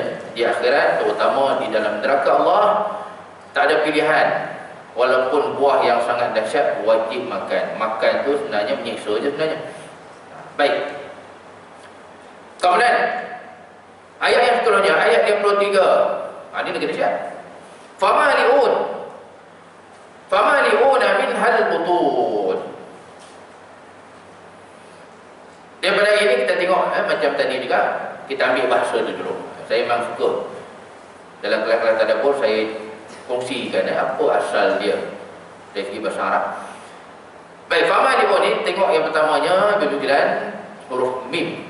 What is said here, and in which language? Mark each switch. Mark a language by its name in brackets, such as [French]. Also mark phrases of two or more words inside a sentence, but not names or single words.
[Malay] Di akhirat, terutama di dalam neraka Allah, tak ada pilihan. Walaupun buah yang sangat dahsyat, wajib makan. Makan tu sebenarnya menyiksa je sebenarnya. Baik. Kemudian ayat yang seterusnya, ayat 53. Ini lagi dahsyat. [Arabic] فمالئون منها البطون. [Malay] Daripada ini kita tengok macam tadi juga, kita ambil bahasa tu dulu. Saya memang suka dalam kelas-kelas tadabbur saya kongsikan apa asal dia dari segi bahasa Arab. Baik, famali'un ni tengok yang pertamanya berbikiran huruf mim.